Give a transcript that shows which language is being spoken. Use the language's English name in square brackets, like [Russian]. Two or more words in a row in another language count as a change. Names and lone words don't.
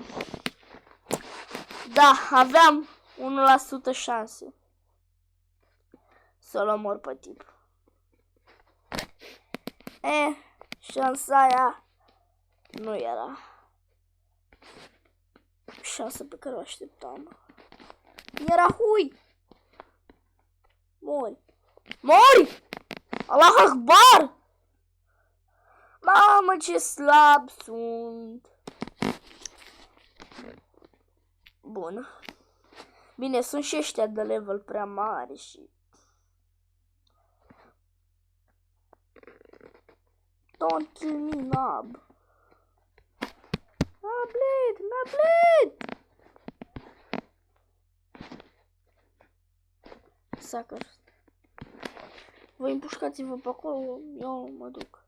[Romanian] Da, aveam 1% șanse să-l omor pe tip. Șansa aia nu era șansa pe care o așteptam. Era hui! Mori! Mori! [Arabic] الله أكبر! [Romanian] Mamă, ce slab sunt! Bun. Bine, sunt și ăștia de level prea mari și... [English] Don't kill me, [Romanian] Nab. Nablet, Nablet! Sucker. Voi împușcați-vă pe acolo, eu mă duc.